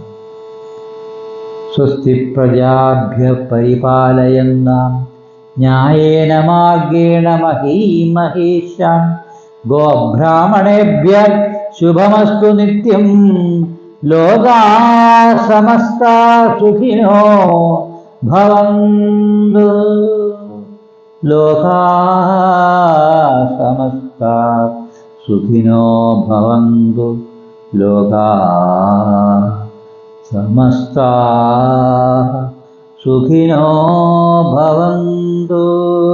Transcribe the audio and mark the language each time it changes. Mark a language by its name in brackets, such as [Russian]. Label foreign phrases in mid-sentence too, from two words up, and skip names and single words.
[Sanskrit] സ്വസ്തി പ്രജാഭ്യഃ പരിപാലയന്താം ന്യായേന മാർഗേണ മഹീം മഹീഷാൻ ഗോബ്രാഹ്മണേഭ്യഃ ശുഭമസ്തു നിത്യം ലോകാഃ സമസ്താഃ സുഖിനോ ഭവന്തു ലോകാഃ സമസ്താഃ സുഖിനോ ഭവന്തു ലോകാഃ സമസ്താഃ സുഖിനോ ഭവന്തു.